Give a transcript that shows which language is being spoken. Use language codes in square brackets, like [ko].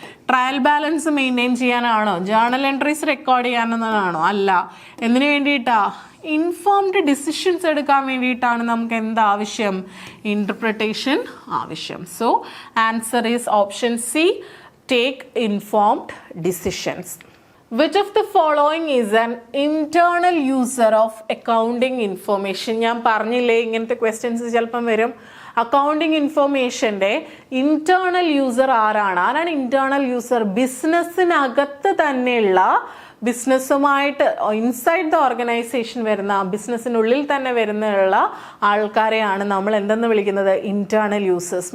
[ml] Trial balance maintain ചെയ്യാനാണോ? Journal entries record ചെയ്യാനെന്നാണോ? അല്ല. എന്തിനു വേണ്ടിയിട്ടാ? ഇൻഫോംഡ് ഡിസിഷൻസ് എടുക്കാൻ വേണ്ടിയിട്ടാണ് നമുക്ക് എന്താവശ്യം? ഇന്റർപ്രിട്ടേഷൻ ആവശ്യം. [en] So answer is option C, take informed decisions. Which of the following is an internal user of accounting information? [ml] ഞാൻ പറഞ്ഞില്ലേ ഇങ്ങനത്തെ ക്വസ്റ്റ്യൻസ് ചിലപ്പം വരും. അക്കൗണ്ടിങ് ഇൻഫർമേഷൻ്റെ ഇന്റേണൽ യൂസർ ആരാണ് ഇന്റേണൽ യൂസർ? ബിസിനസ്സിനകത്ത് തന്നെയുള്ള, ബിസിനസ്സുമായിട്ട് ഇൻസൈഡ് ദ ഓർഗനൈസേഷൻ വരുന്ന, ബിസിനസ്സിനുള്ളിൽ തന്നെ വരുന്നുള്ള ആൾക്കാരെയാണ് നമ്മൾ എന്തെന്ന് വിളിക്കുന്നത്? Internal users.